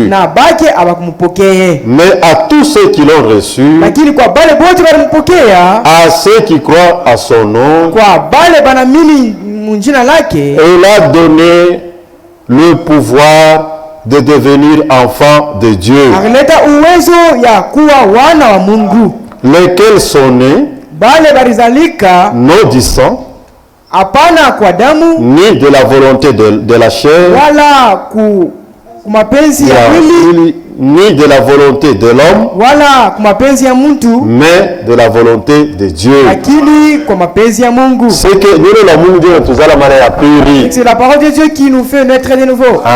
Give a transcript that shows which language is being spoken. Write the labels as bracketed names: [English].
[Swahili] Na bake abakumpokea. [French] Mais à tous ceux qui l'ont reçu. [Swahili] Lakini kwa bale bote walimpokea. [French] À ceux qui croient à son nom. [Swahili] Kwa bale banamini munjina lake. [French] Il a donné le pouvoir de devenir enfant de Dieu. [Swahili] Alileta uwezo ya kuwa wana wa Mungu. [French] Lesquels sont nés. [Swahili] Bale barizalika. [French] Non du sang. [Swahili] Hapana kwa damu. [French] Ni de la volonté de la chair. [Swahili] Wala kumapenzi ya mwili. [French] Ni de la volonté de l'homme. [Swahili] Wala kumapenzi ya mtu. [French] Mais de la volonté de Dieu. [Swahili] Lakini kwa mapenzi ya Mungu. [French] C'est que [Swahili] neno la Mungu ndio tuzala mara ya pili. [French] C'est la parole de Dieu qui nous fait naître de nouveau.